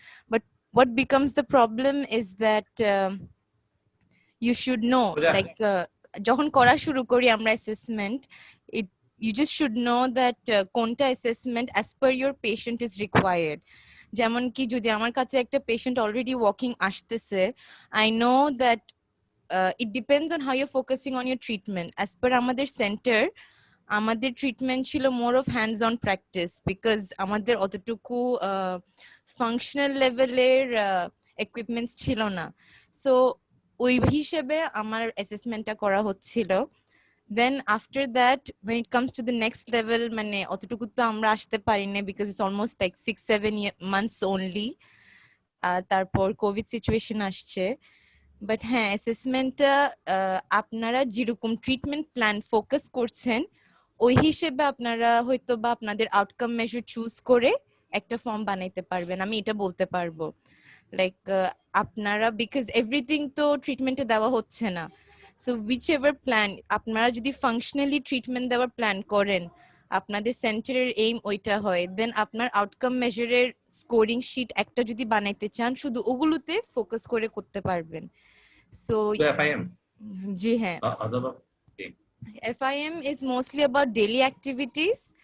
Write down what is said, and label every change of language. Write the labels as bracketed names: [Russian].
[English] but what becomes the problem is that you should know, like [Bangla] যখন করা শুরু করি আমরা assessment, [English] you just should know that [Bangla] কোনটা assessment [English] as per your patient is required. [Bangla] যেমন কি যদি আমার কাছে একটা পেশেন্ট অলরেডি ওয়াকিং আসতেছে, [English] I know that it depends on how you're focusing on your treatment. [Bangla] As per আমাদের সেন্টার, আমাদের ট্রিটমেন্ট ছিল [English] more of hands on practice, [Bangla] because আমাদের অতটুকু ফাংশনাল লেভেলের ইকুইপমেন্টস ছিল না। সো ওই হিসেবে আমার অ্যাসেসমেন্টটা করা হচ্ছিল। [English] then after that when it comes to the next level, [Bangla] মানে অতটুকু তো আমরা আসতে পারি না, [English] Because it's almost like 6-7 months only। [Bangla] আর তারপর কোভিড সিচুয়েশন আসছে। বাট হ্যাঁ, অ্যাসেসমেন্টটা আপনারা যেরকম ট্রিটমেন্ট প্ল্যান ফোকাস করছেন ওই হিসেবে আপনারা হয়তো বা আপনাদের আউটকাম মেজার চুজ করে একটা ফর্ম বানাইতে পারবেন, আমি এটা বলতে পারবো। লাইক আপনারা, [English] because everything [Bangla] তো ট্রিটমেন্টে দেওয়া হচ্ছে না, সো উইচ এভার প্ল্যান আপনারা যদি ফাংশনালি ট্রিটমেন্ট দেওয়ার প্ল্যান করেন, আপনাদের সেন্টারের এইম ওইটা হয়, দেন আপনার আউটকাম মেজারের স্কোরিং শিট একটা যদি বানাইতে চান, শুধু ওগুলোতে ফোকাস করে করতে পারবেন। [English] so FIM [Bangla] জি হ্যাঁ, অথবা [English] FIM is mostly about daily activities.